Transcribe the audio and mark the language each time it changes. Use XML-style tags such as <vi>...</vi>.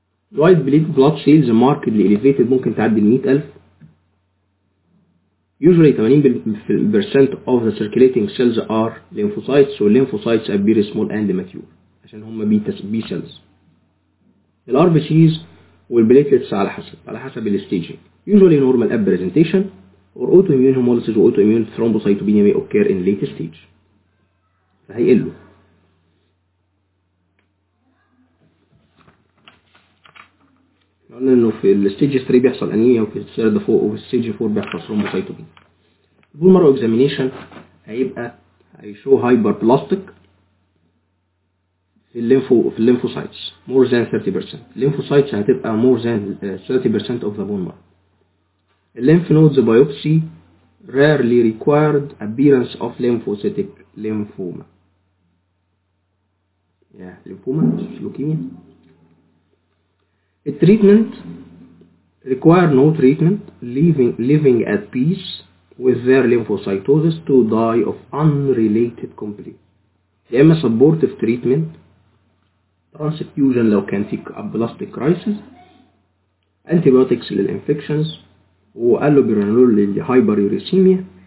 <en>White blood cells markedly elevated.</en> <ar>ممكن تعدي 100,000.</ar> <en>Usually 80% of the circulating cells are lymphocytes. So lymphocytes appear small and mature.</en> <ar>عشان هم</ar> <en>B cells. The RBCs والبليتلتس على حسب الستيجين. Usually normal at presentation or autoimmune hemolysis or autoimmune thrombocytopenia may occur in late stage.</en> <ar>فهيقلوا. قلنا انه في الستيج 3 بيحصل انيميا وفي الثيرد 4 وفي الستيج 4 بيحصل thrombocytopenia.</ar> <en>Bone marrow examination هيشو hyperplastic في الليمفوسايتس more than 30%. الليمفوسايتس هتبقى more than 30% of the bone marrow. الليمف nodes biopsy rarely required appearance of lymphocytic lymphoma. Yeah, lymphoma is leukemia. A treatment require no treatment, living at peace with their lymphocytosis to die of unrelated complications. يعني supportive treatment transfusion</en> <ar>لو كان في</ar> <en>aplastic crisis, antibiotics للإنفكشنز، وألوبرانول للهايبريوريسيميا،</en>